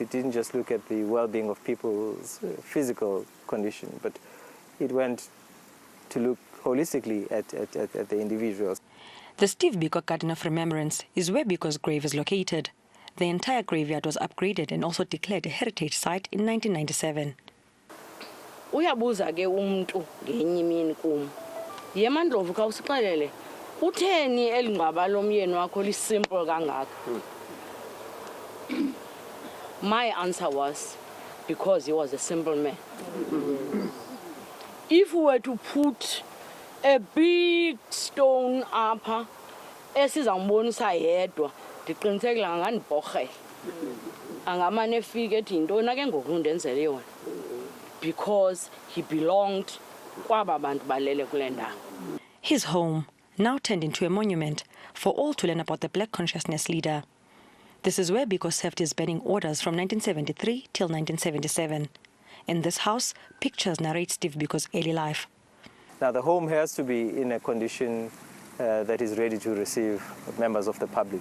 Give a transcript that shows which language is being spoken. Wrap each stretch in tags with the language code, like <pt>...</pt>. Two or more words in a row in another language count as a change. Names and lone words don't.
<en>It didn't just look at the well-being of people's physical condition, but it went to look holistically at the individuals. The Steve Biko Garden of Remembrance is where Biko's grave is located. The entire graveyard was upgraded and also declared a heritage site in 1997.</en> <xh>Uyabuza ke umuntu ngenye imini kum. Yemandlovu ka usixelele utheni elingqaba lomyeni wakho lisimple kangaka.</xh> <en>My answer was because he was a simple man. If we were to put a big stone</en> <xh>apha esizambonisa yedwa ndiqinisekile ngandibhorhe angamane efike ethi yintoni ke ngoku undenzele yona,</xh> <en>because he belonged</en> <xh>kwaba bantu balele kule ndawo.</xh> <en>His home now turned into a monument for all to learn about the black consciousness leader. This is where Biko served his burning orders from 1973 till 1977. In this house, pictures narrate Steve Biko's early life. Now, the home has to be in a condition that is ready to receive members of the public.</en>